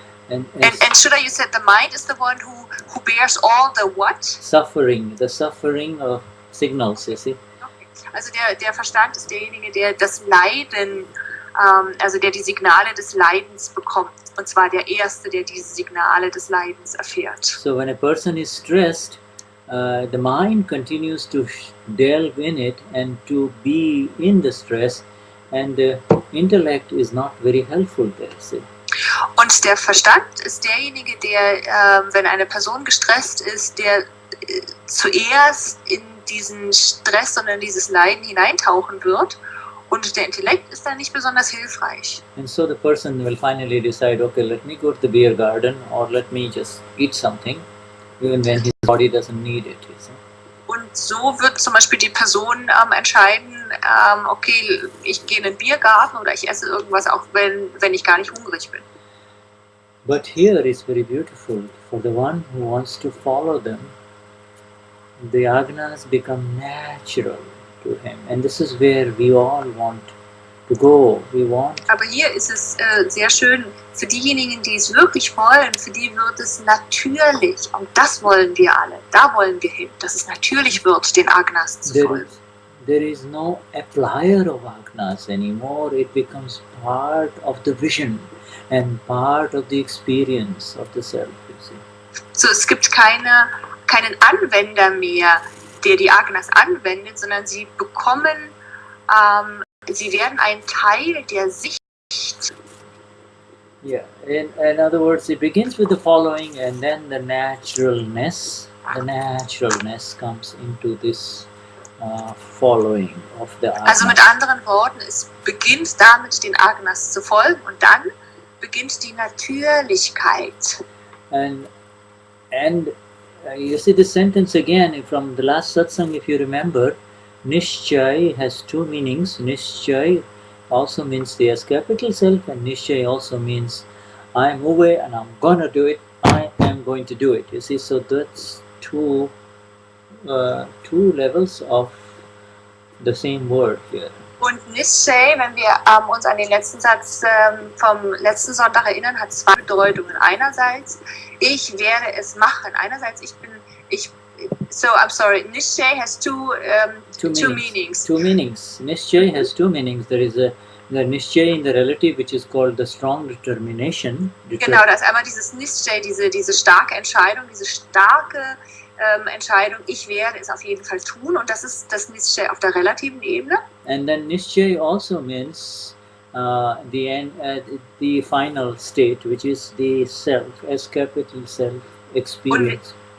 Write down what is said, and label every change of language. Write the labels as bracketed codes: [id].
[en] And Shuddha, you said the mind is the one who bears all the what? Suffering, the suffering of signals, you see. [de] Also der Verstand ist derjenige, der das Leiden, also der die Signale des Leidens bekommt. Und zwar der Erste, der diese Signale des Leidens erfährt. [en] So when a person is stressed, the mind continues to delve in it and to be in the stress, and the intellect is not very helpful there, see. [de] Und der Verstand ist derjenige, der, wenn eine Person gestresst ist, der zuerst in diesen Stress und in dieses Leiden hineintauchen wird, und der Intellekt ist dann nicht besonders hilfreich. [en] And so the person will finally decide, okay, let me go to the beer garden or let me just eat something, even when his body doesn't need it. You see? [de] Und so wird zum Beispiel die Person entscheiden, okay, ich gehe in den Biergarten oder ich esse irgendwas, auch wenn ich gar nicht hungrig bin. [en] But here is very beautiful. For the one who wants to follow them, the Agnas become natural to him. And this is where we all want to go. [de] Aber hier ist es sehr schön, für diejenigen, die es wirklich wollen, für die wird es natürlich. Und das wollen wir alle. Da wollen wir hin, dass es natürlich wird, den Agnas zu folgen. [en] There is no applier of Agnas anymore. It becomes part of the vision and part of the experience of the self. You see. [de] So, es gibt keinen Anwender mehr, der die Agnas anwendet, sondern sie bekommen, sie werden ein Teil der Sicht [en] Yeah, in other words, it begins with the following, and then the naturalness comes into this following of the Agnas. [de] Also mit anderen Worten, es beginnt damit, den Agnas zu folgen, und dann beginnt die Natürlichkeit. [en] And you see the sentence again from the last satsang, if you remember, Nishchay has two meanings. Nishchay also means the S capital self, and Nishchay also means I am away and I'm gonna do it. I am going to do it. You see, so that's two levels of the same word here. [de] Und Nischay, wenn wir uns an den letzten Satz vom letzten Sonntag erinnern, hat zwei Bedeutungen. Einerseits, ich werde es machen. Einerseits, [en] so I'm sorry, Nischay has two meanings. Two meanings. Nischay has two meanings. There is the Nischay in the relative, which is called the strong determination. [de] Genau, da ist einmal dieses Nischay, diese starke Entscheidung, diese starke Entscheidung, ich werde es auf jeden Fall tun, und das ist das Nischay auf der relativen Ebene. [en] And then Nischay also means the final state, which is the self, S capital self experience.